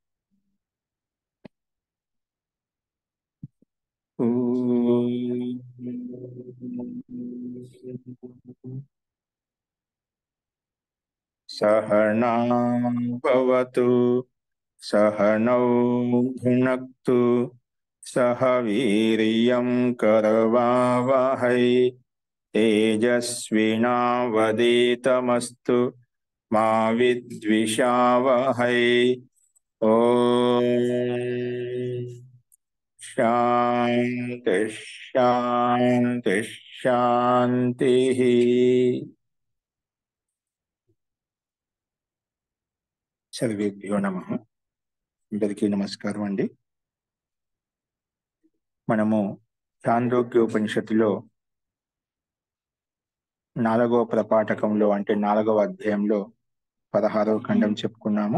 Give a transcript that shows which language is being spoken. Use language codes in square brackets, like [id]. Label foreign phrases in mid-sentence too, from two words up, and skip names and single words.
[sa] सहनां भवतु सहनौ भुनक्तु सह वीर्यं करवावहै तेजस्विनावधीतमस्तु मा विद्विषावहै। ओम शांति शांति शांति। సర్వేభ్యో నమః. [te] అందరికీ నమస్కారం అండి. మనము చాందోగ్యోపనిషత్తులో 4వ ప్రపాఠకంలో అంటే 4వ అధ్యాయంలో 16వ ఖండం చెప్పుకున్నాము.